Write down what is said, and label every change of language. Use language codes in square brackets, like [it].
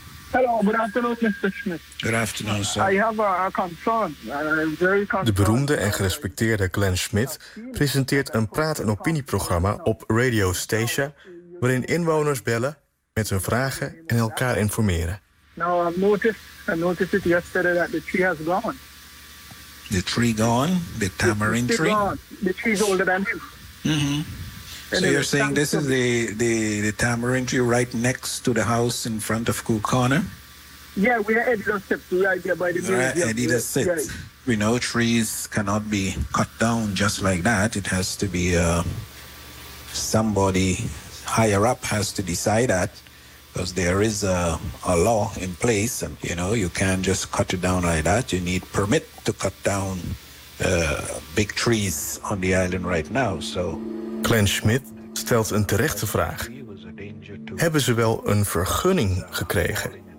[en] Hello, good afternoon, Mr. Smith. Good afternoon, sir. I have a concern. [nl] De beroemde en gerespecteerde Glenn Schmidt presenteert een praat- en opinieprogramma op Radio Stacia, waarin inwoners bellen met hun vragen en elkaar informeren. [en] Now, I noticed it yesterday that the tree has gone. The tree gone? The tamarind tree? The tree's older than him. Mm-hmm. So you're saying this is the tamarind tree right next to the house in front of Cool Corner? Yeah, we are Edita Sip, right there by the museum. Edita Sip. Right. We know trees cannot be cut down just like that. It has to be somebody higher up has to decide that, because there is a law in place, and you know, you can't just cut it down like that. You need permit to cut down big trees on the island right now, so... [nl] Glenn Schmidt stelt een terechte vraag. Hebben ze wel een vergunning gekregen?